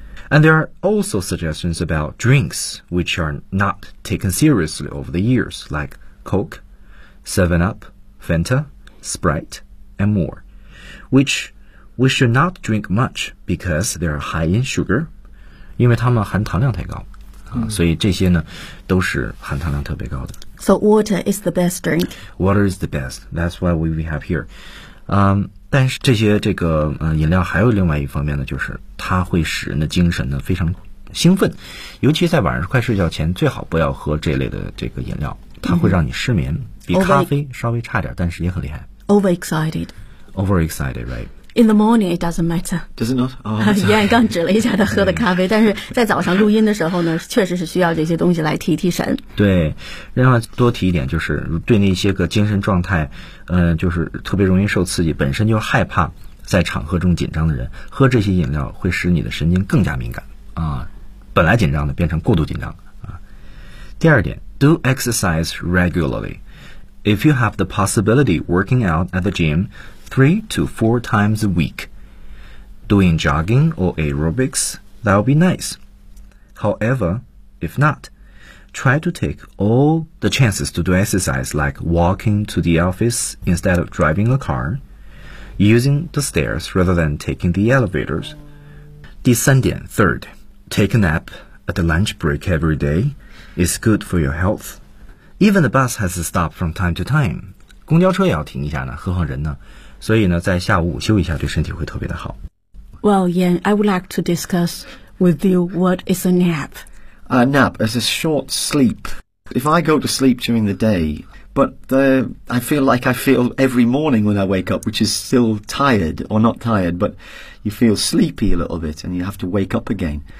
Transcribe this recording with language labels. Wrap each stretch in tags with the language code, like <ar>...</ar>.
<en>And there are also suggestions about drinks which are not taken seriously over the years, like Coke, 7-Up, Fanta, Sprite, and more, which we should not drink much because they are high in sugar,</en> <zh>因为它们含糖量太高。所以这些呢都是含糖量特别高的。</zh> <en>So water is the best drink. Water is the best. That's why we have here.</en> <zh>但是这些这个饮料还有另外一方面呢，就是它会使人的精神呢非常兴奋。尤其在晚上快睡觉前最好不要喝这类的这个饮料。它会让你失眠、mm-hmm. 比咖啡稍微差点但是也很厉害。</zh> <en>Overexcited. Overexcited, right. In the morning, it doesn't matter. Does it not? Oh,</en> <zh>刚刚指了一下他喝的咖啡，但是在早上录音的时候呢，确实是需要这些东西来提提神。对，另外多提一点，就是对那些个精神状态，就是特别容易受刺激，本身就害怕在场合中紧张的人，喝这些饮料会使你的神经更加敏感啊，本来紧张的变成过度紧张啊。第二点</zh> <en>，do exercise regularly. If you have the possibility, working out at the gym. 3 to 4 times a week. Doing jogging or aerobics, that'll be nice. However, if not, try to take all the chances to do exercise like walking to the office instead of driving a car, using the stairs rather than taking the elevators.</en> <zh>第三点</zh> <en>third, take a nap at the lunch break every day is good for your health. Even the bus has to stop from time to time.</en> <zh>公交车也要停一下呢，何况人呢？所以呢，在下午午休一下，对身体会特别的好。</zh> <en>Well, Yan, I would like to discuss with you what is a nap. A nap is a short sleep. If I go to sleep during the day, but the, I feel like I feel every morning when I wake up, which is still tired, or not tired, but you feel sleepy a little bit, and you have to wake up again.</en>